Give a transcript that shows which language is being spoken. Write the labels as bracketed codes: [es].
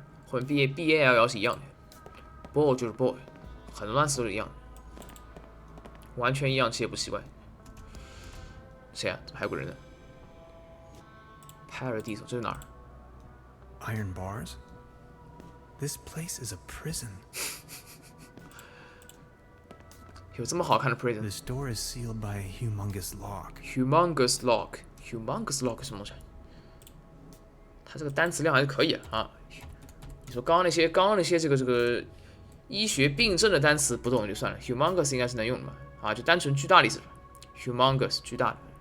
[zh] 后面 B-A-L-L 是一样的 ，ball 就是 ball， 很多单词都是一样的，完全一样，其实也不奇怪。谁啊？怎么还有个人呢 ？Paradiso 这是哪儿 [en] Iron bars? This place is a prison. [zh] 有这么好看的 prison？ [en] This door is sealed by a humongous lock. Humongous lock [zh] 是什么东西？它这个单词量还是可以啊。你说刚刚那些这个医学病症的单词不懂就算了 ，humongous 应该是能用的嘛？啊，就单纯巨大的意思 ，humongous 巨大的。